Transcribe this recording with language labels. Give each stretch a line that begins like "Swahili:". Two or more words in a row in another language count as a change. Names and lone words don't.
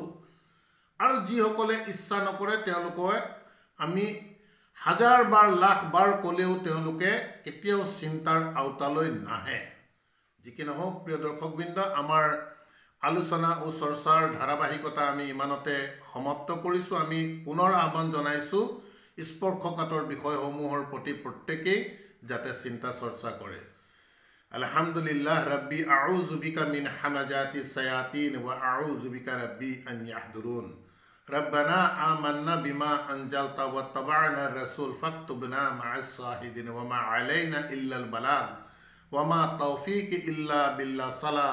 Assamese: আৰু যিসকলে ইচ্ছা নকৰে তেওঁলোকে আমি হাজাৰ বাৰ লাখ বাৰ ক'লেও তেওঁলোকে কেতিয়াও চিন্তাৰ আওতালৈ নাহে। যি কি নহওক প্ৰিয় দৰ্শকবৃন্দ, আমাৰ আলোচনা ও চৰ্চাৰ ধাৰাবাহিকতা আমি ইমানতে সমাপ্ত কৰিছোঁ। আমি পুনৰ আহ্বান জনাইছোঁ স্পৰ্শকাতৰ বিষয়সমূহৰ প্ৰতি প্ৰত্যেকেই যাতে চিন্তা চৰ্চা কৰে।
Arabic: الحمد لله رب أعوذ بك من همزات الشياطين وأعوذ بك رب أن يحضرون. ربنا آمنا بما أنزلت واتبعنا الرسول فاكتبنا مع الشاهدين وما علينا إلا البلاغ وما توفيقي إلا بالله.